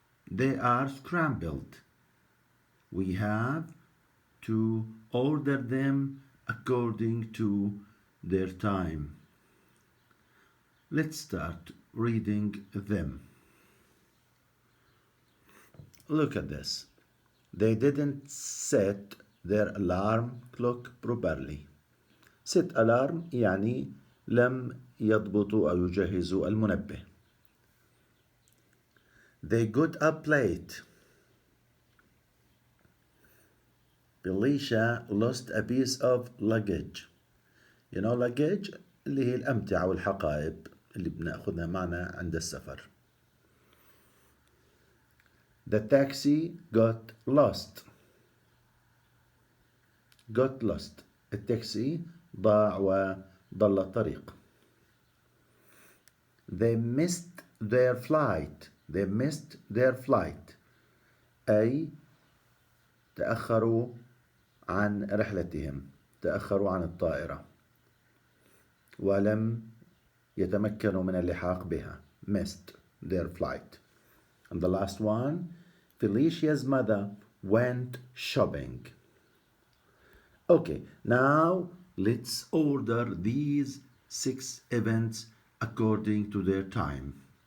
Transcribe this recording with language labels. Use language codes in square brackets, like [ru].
[en] They are scrambled. We have to order them according to their time. Let's start reading them. Look at this. They didn't set their alarm clock properly. Set alarm [ar] يعني لم يضبطوا أو يجهزوا المنبه. [en] They got up late. Felicia lost a piece of luggage. You know luggage [ar] اللي هي الأمتعة والحقائب اللي بناخذها معنا عند السفر. [en] The taxi got lost. Got lost. [ar] التاكسي ضاع وضل الطريق. [en] They missed their flight. They missed their flight. [ar] أي تأخروا عن رحلتهم. تأخروا عن الطائرة. ولم يتمكنوا من اللحاق بها. [en] Missed their flight. And the last one, Felicia's mother went shopping. Okay, now let's order these 6 events according to their time.